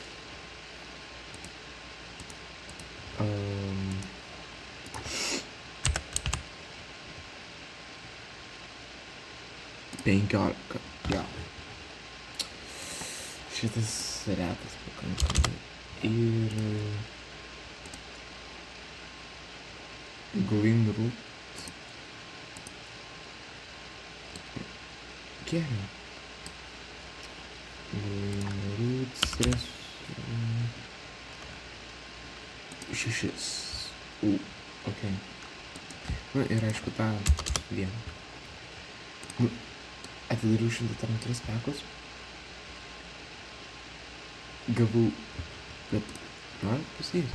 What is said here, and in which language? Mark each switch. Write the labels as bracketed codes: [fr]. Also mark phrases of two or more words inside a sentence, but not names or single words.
[lt] 15. Jo. Šitas retas pakankamai. Ir Green Root. Gerai. Green Root stress. 6. Ok. Nu ir aišku tą vieną. Nu, atidariau 103 pekus. Gavau, bet noriu pasakyti.